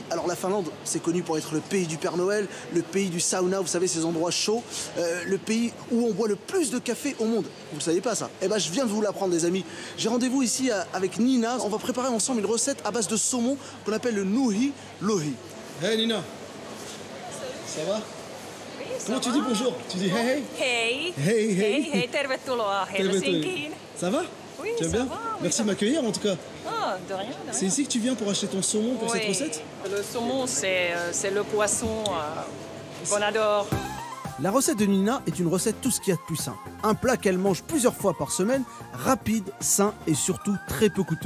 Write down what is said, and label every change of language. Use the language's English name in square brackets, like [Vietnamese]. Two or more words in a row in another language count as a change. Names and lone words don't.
[French] Alors la Finlande, c'est connu pour être le pays du Père Noël, le pays du sauna, vous savez ces endroits chauds, le pays où on boit le plus de café au monde. Vous le saviez pas ça? Eh ben je viens de vous l'apprendre les amis. J'ai rendez-vous ici avec Nina. On va préparer ensemble une recette à base de saumon qu'on appelle le nuhi lohi. Hey Nina, ça va? Comment tu dis bonjour? Tu dis hey hey? [Finnish] Hey hey hey, tervetuloa Helsinkiin. [French] Ça va? Oui, tu vas bien? Merci de m'accueillir en tout cas. Ah, de rien. C'est ici que tu viens pour acheter ton saumon pour cette recette? Le saumon, c'est le poisson qu'on adore. La recette de Nina est une recette tout ce qu'il y a de plus simple. Un plat qu'elle mange plusieurs fois par semaine, rapide, sain et surtout très peu coûteux.